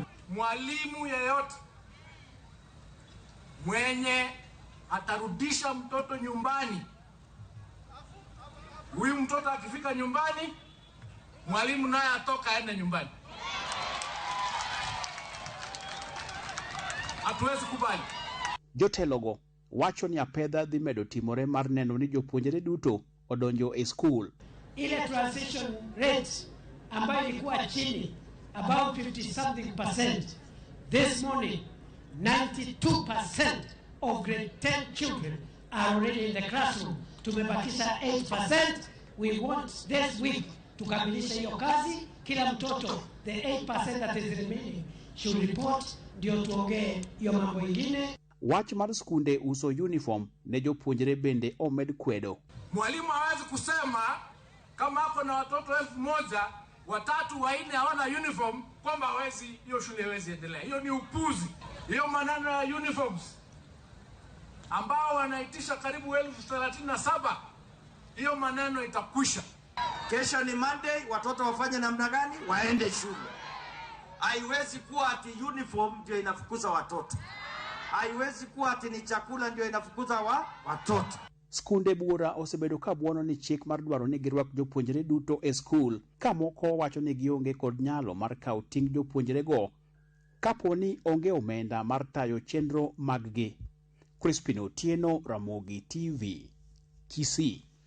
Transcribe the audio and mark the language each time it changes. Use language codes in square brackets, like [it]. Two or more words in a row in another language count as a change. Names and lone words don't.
[sw] Mwalimu yeyote mwenye atarudisha mtoto nyumbani, huyu mtoto akifika nyumbani mwalimu naye atoka aende nyumbani. Hatuwezi kubali. [luo] Jotelogo wacho ni apedha dhi medo timore mar neno ni jopuonjre duto odonjo e school. [en] Ile transition rate [sw] ambayo ilikuwa chini [en] about 50 something percent, this morning 92% of grade 10 children are already in the classroom. Tumebakisha 8%. We want this week to [sw] kamilisha hiyo kazi. Kila mtoto, [en] the 8% that is remaining should report [sw] ndio tuongee hiyo mambo ingine. [luo] Wach mar skunde uso uniform ne jopuonjre bende omed kwedo. [sw] Mwalimu hawezi kusema kama hapo na watoto 1000 watatu 4 hawana uniform kwamba hawezi, hiyo shule hawezi endelea. Hiyo ni upuzi. Hiyo maneno ya uniforms ambao wanaitisha karibu 37,000, hiyo maneno itakwisha. Kesho ni Monday, watoto wafanye namna gani? Waende shule. Haiwezi kuwa ati uniform ndio inafukuza watoto. Haiwezi kuwa ati ni chakula ndio inafukuza watoto. [luo] Skunde buora osebedo ka buono ni chik mar dwaro ni girwak jopuonjre duto e skul, ka moko wacho ni gionge kod nyalo mar kawo ting' jopuonjre go kapo ni onge omenda mar tayo chenro mag-gi. Crispin Otieno, Ramogi TV, Kisii.